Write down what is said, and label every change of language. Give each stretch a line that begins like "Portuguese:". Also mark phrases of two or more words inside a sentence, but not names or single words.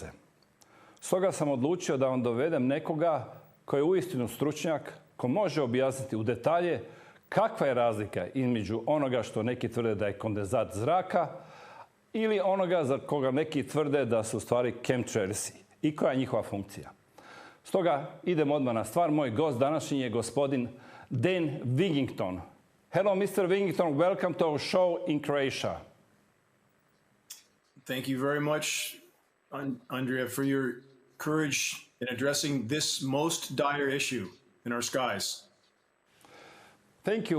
Croatian: Stoga sam odlučio da vam dovedem nekoga koji je uistinu stručnjak, ko može objasniti u detalje kakva je razlika između onoga što neki tvrde da je kondenzat zraka ili onoga za koga neki tvrde da su u stvari chemtrailsi i koja je njihova funkcija. Stoga idemo odmah na stvar. Moj gost današnji je gospodin Dane Wigington.
English: Hello, Mr. Wigington. Welcome to our show in Croatia. Thank you very much, Andrea, for your courage in addressing this most dire issue in our skies. Thank you.